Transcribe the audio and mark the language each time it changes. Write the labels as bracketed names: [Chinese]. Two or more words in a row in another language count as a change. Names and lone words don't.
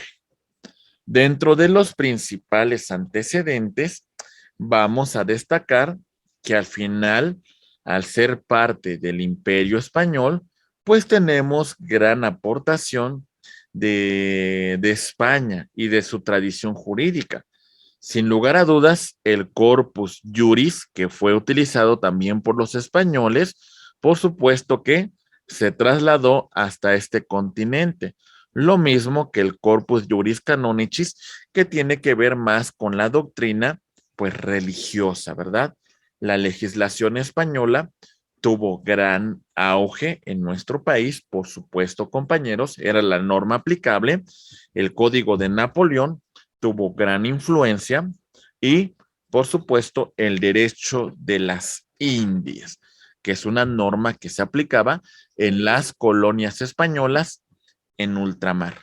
[Spanish] Dentro de los principales antecedentes, vamos a destacar que al final, al ser parte del Imperio Español, pues tenemos gran aportación de España y de su tradición jurídica. Sin lugar a dudas, el [Latin] corpus juris, [Spanish] que fue utilizado también por los españoles, por supuesto que se trasladó hasta este continente. Lo mismo que el [Latin] corpus juris canonicis, [Spanish] que tiene que ver más con la doctrina, pues, religiosa, ¿verdad? La legislación española tuvo gran auge en nuestro país, por supuesto, compañeros, era la norma aplicable. El Código de Napoleón tuvo gran influencia y, por supuesto, el derecho de las Indias, que es una norma que se aplicaba en las colonias españolas en ultramar.